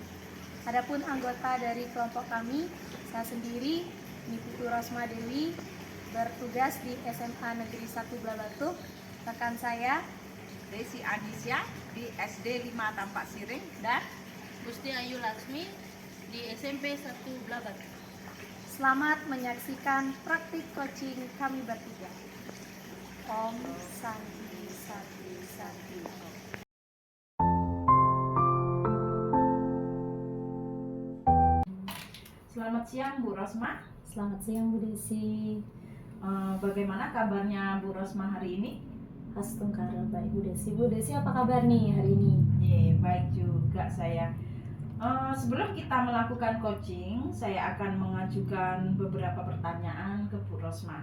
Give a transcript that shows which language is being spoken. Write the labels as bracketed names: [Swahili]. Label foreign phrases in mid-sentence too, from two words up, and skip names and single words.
[Indonesian] Adapun anggota dari kelompok kami, saya sendiri, Niputu Rosma Dewi, bertugas di SMA Negeri 1 Blabatu. Rekan saya, Desi Adisya di SD 5 Tampak Siring, dan Gusti Ayu Laksmi di SMP 1 Blabatu. selamat menyaksikan praktik coaching kami bertiga. [Sanskrit] Om Santi Santi Santi. [Indonesian] selamat siang Bu Rosma. Selamat siang Bu Desi. Bagaimana kabarnya Bu Rosma hari ini? Astungkara baik Bu Desi. Bu Desi apa kabar nih hari ini? Baik juga saya. Sebelum kita melakukan coaching, saya akan mengajukan beberapa pertanyaan ke Bu Rosma.